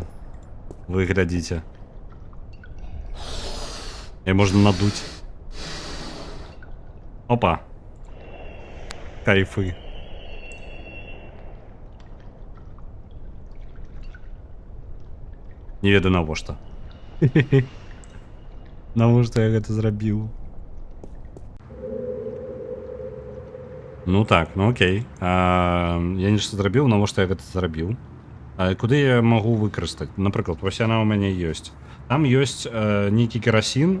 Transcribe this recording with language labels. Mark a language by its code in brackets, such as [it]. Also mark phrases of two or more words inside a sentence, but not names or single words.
[ru] Выглядите. И можно надуть. Опа. Кайфы. Не веду на что. [be] Навошта я гэта зрабіў? [ru] Ну так, ну окей. [be] Я нешта зрабіў, навошта я гэта зрабіў? Куды я магу выкарыстаць? Напрыклад, вось яна ў мяне ёсць. Там ёсць нейкі керасін.